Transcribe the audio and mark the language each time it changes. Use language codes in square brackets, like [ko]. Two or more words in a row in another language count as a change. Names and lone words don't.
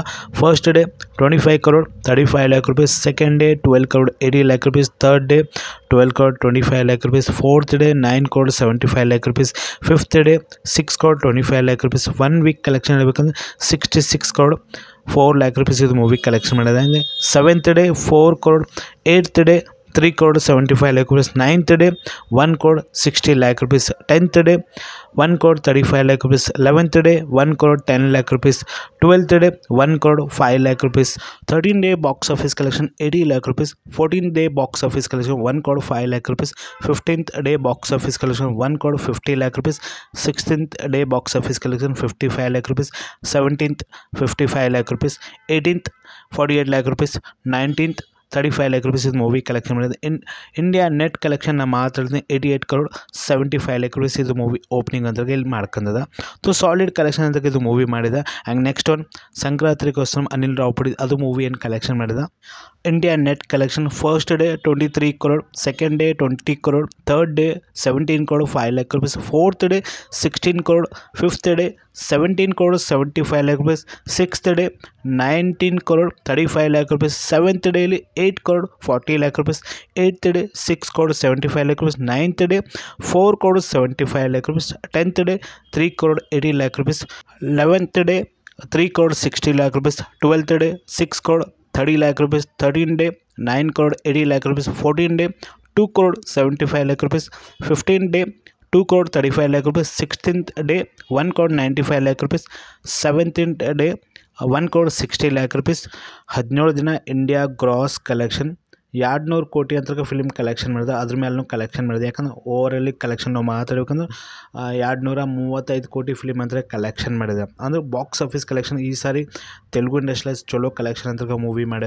[en] first day 25 crore 35 lakh rupees, second day 12 crore 80 lakh rupees, third day 12 crore 25 lakh rupees, fourth day 9 crore 75 lakh rupees, fifth day 6 crore 25 lakh rupees. 1 week collection [kn] ಹೇಳಬೇಕಂದ್ರೆ [en] 66 crore 4 lakh rupees [kn] ಇದು [en] movie collection [kn] ಮಾಡಿದೆ. [en] seventh day 4 crore, eighth day 3 crore 75 lakh rupees, ninth day 1 crore 60 lakh rupees, tenth day 1 crore 35 lakh rupees, 11th day 1 crore 10 lakh rupees, 12th day 1 crore 5 lakh rupees, 13th day box office collection 80 lakh rupees, 14th day box office collection 1 crore 5 lakh rupees, 15th day box office collection 1 crore 50 lakh rupees, 16th day box office collection 55 lakh rupees, 17th 55 lakh rupees, 18th 48 lakh rupees, 19th 35 lakh rupees [kn] ಇದು ಮೂವಿ ಕಲೆಕ್ಷನ್ ಮಾಡಿದೆ. [en] India net collection [kn] ನಮ್ಮ ಮಾತಾಡಿದ್ರೆ [en] 88 crore 75 lakh rupees [kn] ಇದು [en] movie opening [kn] ಅಂತ ಇಲ್ಲಿ ಮಾಡ್ಕೊಂಡದ. [en] so solid collection [kn] ಅಂತ ಇದು ಮೂವಿ ಮಾಡಿದ. [en] and next one [kn] ಸಂಕ್ರಾಂತಿಗೋಸ್ಕರ ಅನಿಲ್ ರಾವಿಪುಡಿ ಅದು ಮೂವಿ ಏನು ಕಲೆಕ್ಷನ್ ಮಾಡಿದ. [en] India net collection first day 23 crore, second day 20 crore, third day 17 crore 5 lakh rupees, fourth day 16 crore, fifth day 17 crore 75 lakh rupees, sixth day 19 crore 35 lakh rupees, seventh dayli 8 crore 40 lakh rupees, eighth day 6 crore 75 lakh rupees, ninth day 4 crore 75 lakh rupees, tenth day 3 crore 80 lakh rupees, 11th day 3 crore 60 lakh rupees, 12th day 6 crore 30 lakh rupees, 13th day 9 crore 80 lakh rupees, 14th day 2 crore 75 lakh rupees, 15th day 2 crore 35 lakh rupees, 16th day 1 crore 95 lakh rupees, 17th day 1 crore 60 lakh rupees. [kn] 17 ದಿನ [en] India gross collection [kn] 200 ಕೋಟಿ ಅಂತ [en] film collection [kn] ಮಾಡಿದೆ. ಅದ್ರ ಮೇಲೂ ಕಲೆಕ್ಷನ್ ಮಾಡಿದೆ. ಯಾಕಂದ್ರೆ [en] overall collection [kn] ನಾವು ಮಾತಾಡ್ಬೇಕಂದ್ರೆ 235 ಕೋಟಿ ಫಿಲ್ಮ್ ಅಂತ ಕಲೆಕ್ಷನ್ ಮಾಡಿದೆ. ಅಂದ್ರೆ [en] box office collection [kn] ಈ ಸಾರಿ ತೆಲುಗು ಇಂಡಸ್ಟ್ರಿಯಲ್ಲಿ ಚಲೋ ಕಲೆಕ್ಷನ್ ಅಂತ ಮೂವಿ ಮಾಡಿದೆ.